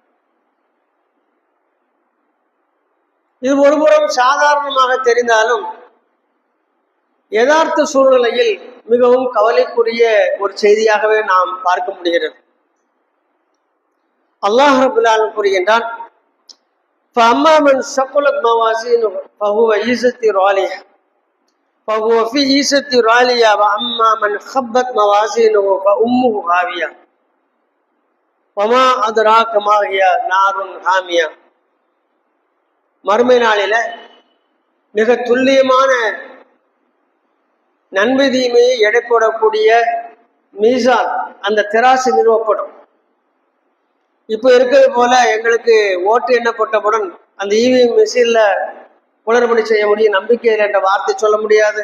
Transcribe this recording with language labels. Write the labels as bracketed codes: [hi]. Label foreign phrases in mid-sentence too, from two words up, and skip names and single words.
[ta] இது ஒருபுறம் சாதாரணமாக தெரிந்தாலும் யதார்த்த சூழ்நிலையில் மிகவும் கவலைக்குரிய ஒரு செய்தியாகவே நாம் பார்க்க முடிகிறது. அல்லாஹ் [ar] رب العالمين [ta] கூறுகின்றான், [ar] فَأَمَّا مَنْ ثَقُلَتْ مَوَازِينُهُ فَهُوَ فِي عِيشَةٍ رَاضِيَةٍ وَأَمَّا مَنْ خَفَّتْ مَوَازِينُهُ فَأُمُّهُ هَاوِيَةٌ وَمَا أَدْرَاكَ مَا هِيَ نَارٌ حَامِيَةٌ. [ta] மறுமை நாளில மிக துல்லியமான நன்மை தீமையை எடை போடக்கூடிய மீசான், அந்த திராசு நிறுவப்படும். இப்போ இருக்கிறது போல எங்களுக்கு ஓட்டு எண்ணப்பட்டவுடன் அந்த [en] EVM machine [ta] குளறுபடி செய்ய முடியும், நம்பிக்கையில் என்ற வார்த்தை சொல்ல முடியாது.